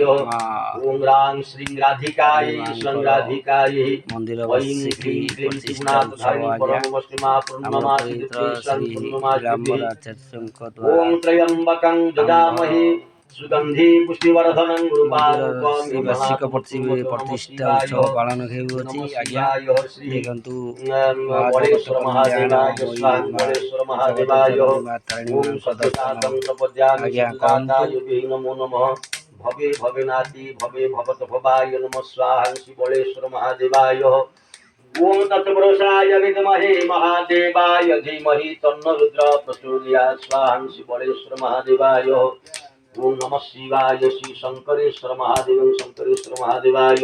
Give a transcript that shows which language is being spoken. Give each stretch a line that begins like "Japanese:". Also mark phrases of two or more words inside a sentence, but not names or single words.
Sanskrit: ओम राम श्री राधिकाय सं राधिकाय। ऐं क्लीं क्लीं त्रिगुणाधारिणी परमवश्रीमा पूर्णमासी दिव्यै सं पूर्णमासी। ओम त्र्यंबकं यजामहे सुगंधि पुष्टिवर्धनं उर्वारुकमिहि
Odia: ବାର୍ଷିକ ପ୍ରତିଷ୍ଠା ଉତ୍ସବ ପାଳନ ହେଉଅଛି। ଆଜ୍ଞା ଦେଖନ୍ତୁ
Sanskrit: ବଳେଶ୍ୱର ମହାଦେବାୟ ସ୍ୱାଂ ବଳେଶ୍ୱର ମହାଦେବାୟ। ଓମ୍ ସତ୍ୟଜାତଂ ପ୍ରପଦ୍ୟାମି ସତ୍ୟଜାତାୟ ନମो ନମଃ। भवे भवेनाति भवे भवत भवाय नमः स्वाहा श्री बलेश्वर महादेवाय। ओम तत्पुरुषाय विद्महे महादेवाय धीमहि तन्नो रुद्र प्रचोदयात् स्वाहा श्री बलेश्वर महादेवाय। ओम नमः शिवाय श्री शंकरेश्वर महादेव शंकरेश्वर महादेवाय।